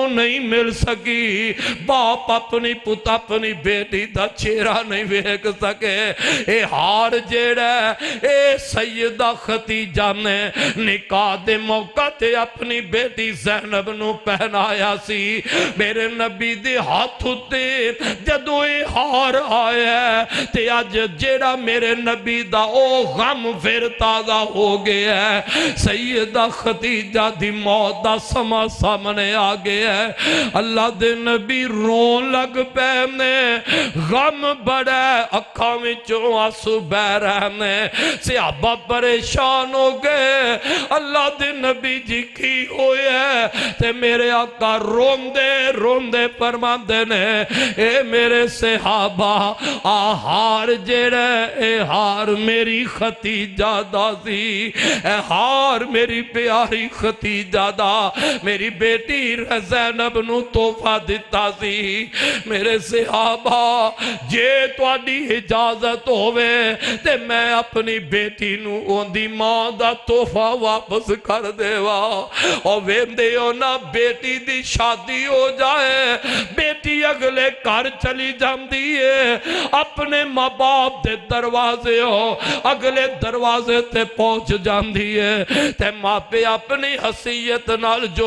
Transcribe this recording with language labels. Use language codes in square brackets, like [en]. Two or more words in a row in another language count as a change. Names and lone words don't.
[pa] نہیں مل سکی باپ اپنی پتا اپنی بیٹی دا چہرہ نہیں ویک سکے اے ہار جیڑا اے سیدہ ختیجہ نے نکاح دے موقع تے اپنی بیٹی زینب نو پہنایا سی میرے نبی دے ہاتھ تے جدو اے ہار آیا تے آج جیڑا میرے نبی دا او غم پھر تازہ ہو گیا ہے سیدہ ختیجہ دی موت دا سما سامنے آ گیا ہے اللہ دے نبی رون لگ پہنے غم بڑا اکھاں وچوں آنسو بہ رہنے صحابہ پریشان ہو گئے اللہ دے نبی جی کی ہوئے تے میرے آقا روندے فرماندے نے اے میرے صحابہ ہار جڑے اے ہار میری ختیجہ دا سی اے ہار میری پیاری ختیجہ دا میری بیٹی زینب نو تحفہ دیتا سی میرے صحابہ جے تواڈی اجازت ہوئے تے میں اپنی بیٹی نو اوندی ماں دا تحفہ واپس کر دیوا اور ویندے ہو نا بیٹی دی شادی ہو جائے بیٹی اگلے گھر چلی جاندی ہے اپنے ماں باپ دے دروازے ہو اگلے دروازے تے پہنچ جاندی ہے تے ماں پہ اپنی حسیت نال جو